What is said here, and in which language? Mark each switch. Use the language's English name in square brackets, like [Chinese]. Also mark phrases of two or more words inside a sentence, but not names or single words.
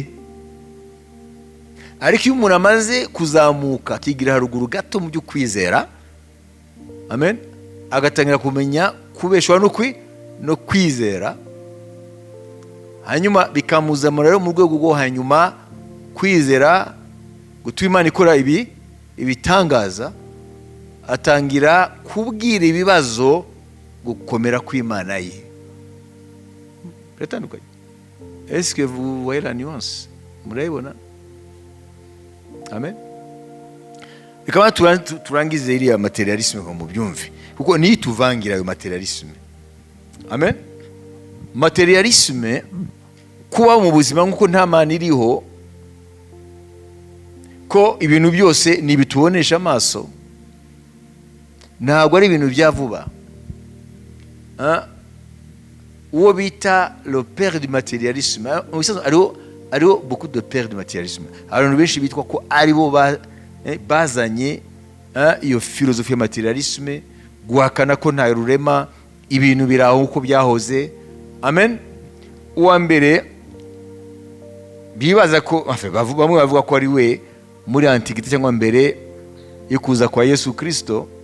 [Kinyarwanda] Ariko iyo umuntu amaze kuzamuka akigira haruguru gato mu byo kwizera, amen, agatangira kumenya kubeshwa no kwizera, hanyuma bikamuzamura rero mu rwego rwo hanyuma kwizera gutuma Imana ikora ibitangaza, atangira kubwira ibibazo gukomera kw'Imana ye. Retandukanye. [French] Est-ce que vous voyez la nuance? [Kinyarwanda] Murayibona? Amen. Reka turangize iriya materialisme ngo mubyumve, kuko ni tuvangira ayo materialisme. Amen. Materialisme, kuba mu buzima nk'uko nta Mana iriho, ko ibintu byose ni bitubonesha amaso, ntabwo ari ibintu bya vuba. Uwo bita [French] le père du materialisme, ariho beaucoup de pères du materialisme. [Kinyarwanda] Abantu benshi bitwa ko aribo bazanye iyo filozofi ya materialisme, guhakana ko nta rurema, ibintu biraho uko byahoze. Amen. Uwa mbere bibaza ko bamwe bavuga ko ari we muri antiquité cyangwa mbere yo kuza kwa Yesu Kristo.